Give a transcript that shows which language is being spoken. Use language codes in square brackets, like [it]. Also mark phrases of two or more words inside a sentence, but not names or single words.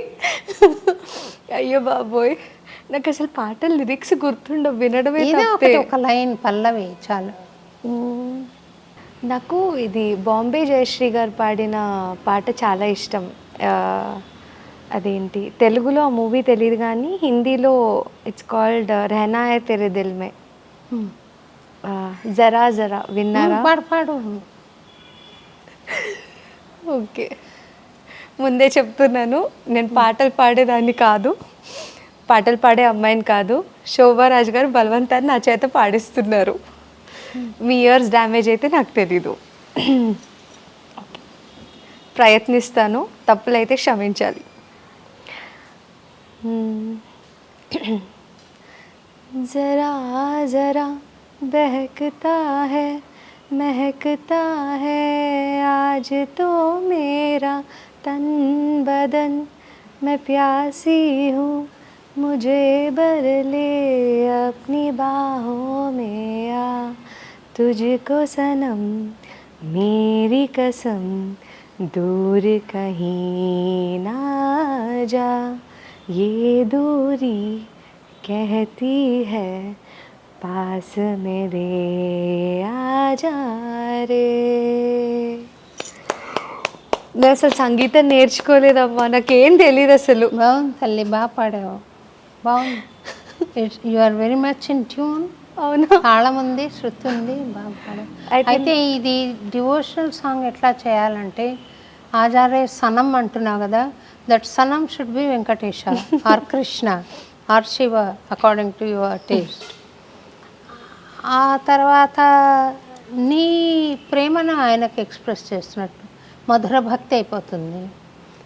[te] అయ్యో బాబోయ్, నాకు అసలు పాట లిరిక్స్ గుర్తుండవు, వినడమే తప్పే. ఒక లైన్ పల్లవి చాలు. నాకు ఇది బాంబే జయశ్రీ గారు పాడిన పాట చాలా ఇష్టం. అదేంటి తెలుగులో ఆ మూవీ తెలియదు కానీ హిందీలో [en] it's called [te] రెహనా హై తెరే దిల్ మే. జరా జరా విన్నారా? పాడు పాడు. ఓకే, ముందే చెప్తున్నాను, నేను పాటలు పాడేదాన్ని కాదు, పాటలు పాడే అమ్మాయిని కాదు. శోభారాజ్ గారు బలవంతాన్ని నా చేత పాడిస్తున్నారు. మీ [en] ears damage [te] అయితే నాకు తెలీదు. ప్రయత్నిస్తాను, తప్పులైతే క్షమించాలి. [hi] ज़रा ज़रा बहकता है महकता है आज तो मेरा तन बदन, मैं प्यासी हूँ मुझे भर ले अपनी बाहों में आ, तुझको सनम मेरी कसम दूर कहीं ना जा, ये दूरी कहती है पास मेरे आजा రే. [te] నేను అసలు సంగీతం నేర్చుకోలేదమ్మా, నాకేం తెలియదు అసలు. బాగుంది తల్లి, బాగా పాడావు, బాగుంది. [en] you are very much in tune. [te] అవును, తాళం ఉంది, శృతి ఉంది, బాగా పాడావు. అయితే ఇది [en] devotional song [te] ఎట్లా చేయాలంటే, [hi] आजा रे सनम [te] అంటున్నావు కదా, [en] that sanam should be Venkatesha or Krishna or Shiva according to your taste. [te] ఆ తర్వాత నీ ప్రేమను ఆయనకు ఎక్స్ప్రెస్ చేస్తున్నట్టు మధుర భక్తి అయిపోతుంది.